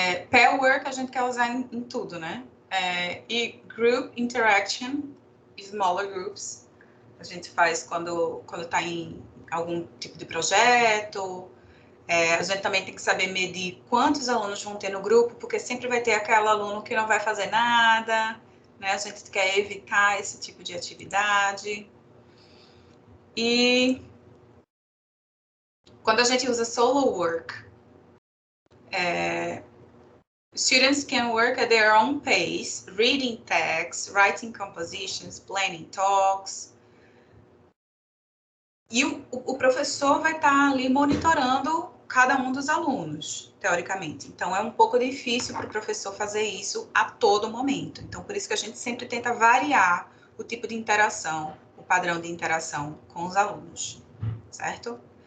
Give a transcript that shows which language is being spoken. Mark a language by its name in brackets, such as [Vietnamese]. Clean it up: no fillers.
[Portuguese] Pair work a gente quer usar em tudo, né? E group interaction, smaller groups, a gente faz quando está em algum tipo de projeto. A gente também tem que saber medir quantos alunos vão ter no grupo, porque sempre vai ter aquele aluno que não vai fazer nada, né? A gente quer evitar esse tipo de atividade. E quando a gente usa [English] solo work, students can work at their own pace, reading texts, writing compositions, planning talks. [Portuguese] E o professor vai estar ali monitorando cada um dos alunos, teoricamente. Então, é um pouco difícil para o professor fazer isso a todo momento. Então, por isso que a gente sempre tenta variar o tipo de interação, o padrão de interação com os alunos, certo?